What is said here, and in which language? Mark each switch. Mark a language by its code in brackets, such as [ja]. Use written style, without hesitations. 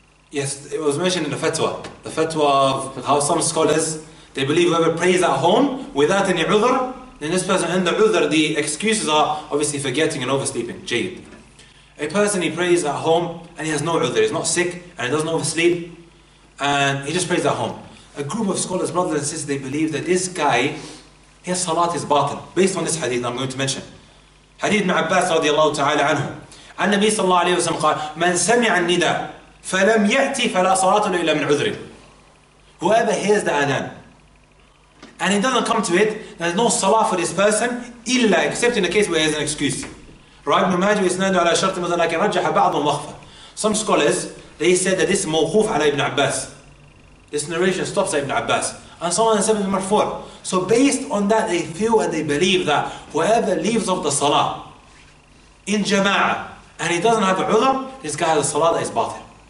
[en] Yes, it was mentioned in the fatwa. The fatwa of how some scholars, they believe whoever prays at home without any udhr, then this person and the udhr, the excuses are obviously forgetting and oversleeping. Jayid. A person, he prays at home and he has no udhr, he's not sick and he doesn't oversleep and he just prays at home. A group of scholars, brothers and sisters, they believe that this guy, his salat is batil, based on this hadith I'm going to mention. Hadith ibn Abbas radiallahu ta'ala anhu. [ar] النبي صلى الله عليه وسلم قال من سمع النداء فلم يأتي فلا صلاة له إلا من عذر. [en] Whoever hears the adhan and he doesn't come to it, there's no salah for this person [ar] إلا, [en] except in the case where he has an excuse. Right? [ar] Ibn Majah isnadu ala shart لكن رجح بعض وخفى. [en] Some scholars, they said that this is [ar] موقوف على Ibn Abbas. [en] This narration stops at Ibn Abbas. And someone said it's marfu'. So based on that, they feel and they believe that whoever leaves of the salah in jama'ah and he doesn't have a udhr, this guy has a salah that is batil.